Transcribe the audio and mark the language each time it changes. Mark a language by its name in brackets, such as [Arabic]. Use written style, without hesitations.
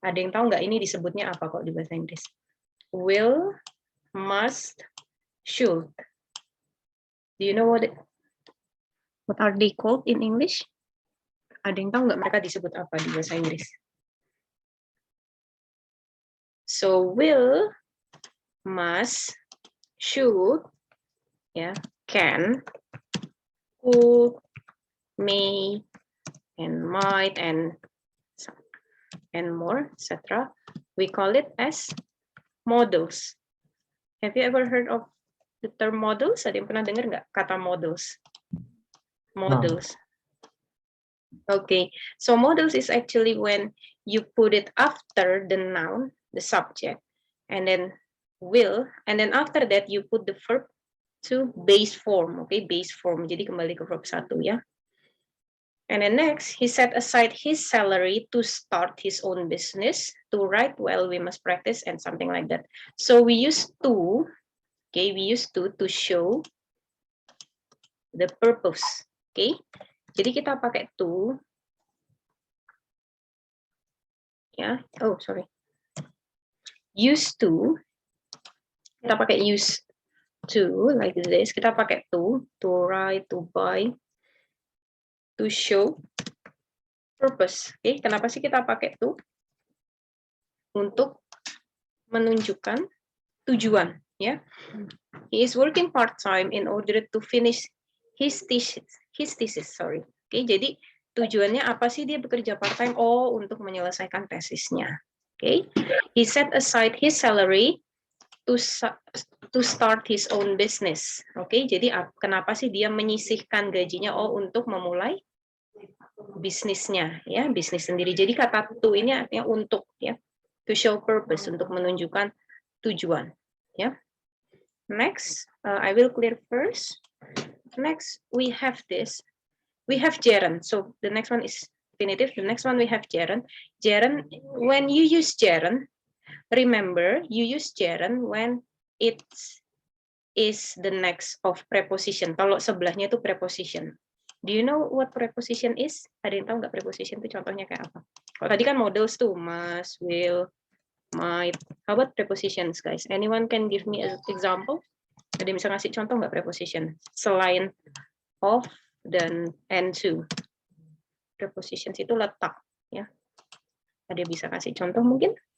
[Indonesian] Ada yang tahu nggak ini disebutnya apa kok di bahasa Inggris? [English] Will, must, should. Do you know what are they called in English? [Indonesian] Ada yang tahu nggak mereka disebut apa di bahasa Inggris? [English] So will, must, should, yeah, can, could, may, and might, and more, etc. We call it as modals. Have you ever heard of the term modals? [Indonesian] Ada yang pernah dengar nggak kata modals? [English] Modals. Okay, so modals is actually when you put it after the noun, the subject, and then will, and then after that you put the verb to base form, okay, base form. [Indonesian] Jadi kembali ke verb 1 ya. [English] And then next, he set aside his salary to start his own business. To write well, we must practice, and something like that. So we use to, okay, we use to show the purpose, okay. [Indonesian] Jadi kita pakai to, ya. [English] Oh, sorry. Used to, [Indonesian] kita pakai [English] used to, like this. [Indonesian] Kita pakai to write, to buy, [English] to show purpose. [Indonesian] Okay, kenapa sih kita pakai to? Untuk menunjukkan tujuan, ya. [English] He is working part-time in order to finish his thesis, sorry. [Indonesian] Okay, jadi tujuannya apa sih dia bekerja part-time? Oh, untuk menyelesaikan tesisnya. [English] Okay, he set aside his salary to start his own business. [Indonesian] Okay, jadi kenapa sih dia menyisihkan gajinya? Oh, untuk memulai bisnisnya, ya, bisnis sendiri. Jadi kata to ini artinya untuk, ya, [English] to show purpose, [Indonesian] untuk menunjukkan tujuan, ya. [English] Next, I will clear first. Next, we have this. We have gerund. So the next one is infinitive. The next one we have gerund. Gerund, when you use gerund, remember, you use gerund when it is the next of preposition. [Indonesian] Kalau sebelahnya itu preposition. [English] Do you know what preposition is? [Indonesian] Ada yang tahu nggak preposition itu contohnya kayak apa? Kalau tadi kan models tuh must, will, might. [English] How about prepositions, guys? Anyone can give me an example? [Indonesian] Ada yang bisa ngasih contoh nggak preposition? Selain of dan and to. Prepositions itu letak, ya. Ada yang bisa kasih contoh mungkin?